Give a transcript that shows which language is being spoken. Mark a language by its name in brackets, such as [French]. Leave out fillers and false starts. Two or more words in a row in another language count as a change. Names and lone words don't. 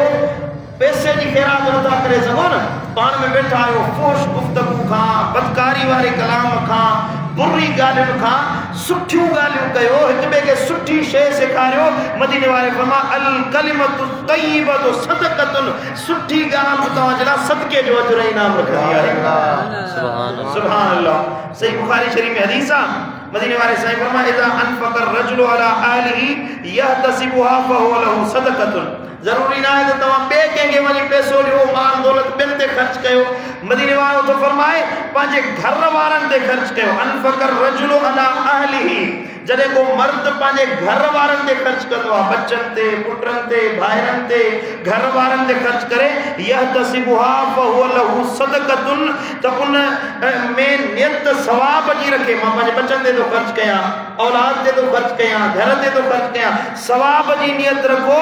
[Sindhi] पैसे जी ख़ैरात नथा करे सघो न, पाण में वेठा आहियो, फोश गुफ़्तगू खां, बदकारी वारे कलाम खां, बुरी ॻाल्हियुनि खां सुठियूं ॻाल्हियूं कयो, हिक ॿिए खे सुठी शइ सेखारियो। मदीने वारे फरमाया [Arabic] الكلمة الطيبة صدقة, [Sindhi] सुठी ॻाल्हि बि तव्हांजे लाइ सदके जो अजुर इनाम रखंदी आहे। [Arabic] سبحان الله. [Sindhi] सही बुखारी शरीफ में हदीस आहे, मदीने वारे साईं फरमाया [Arabic] إذا أنفق الرجل على أهله يحتسبها فهو له صدقة. [Sindhi] ज़रूरी न आहे त तव्हां ॿिए कंहिंखे वञी पैसो ॾियो, माल दौलत ॿियनि ते ख़र्च कयो। मदीने वारो तो फरमाए पंहिंजे घर वारनि ते ख़र्च कयो। [Arabic] أنفق الرجل على أهله, [Sindhi] जॾहिं को मर्द पंहिंजे घर वारनि ते ख़र्च कंदो आहे, बच्चनि ते, पुटनि ते, भाइरनि ते, घर वारनि ते ख़र्च करे, [Arabic] يحتسبها فهو له صدقة, [Sindhi] त उन में नियत सवाब जी रखे, मां पंहिंजे बच्चनि ते थो ख़र्च कयां, औलाद ते थो ख़र्च कयां, घर ते थो ख़र्च कयां, सवाब जी नियत रखो।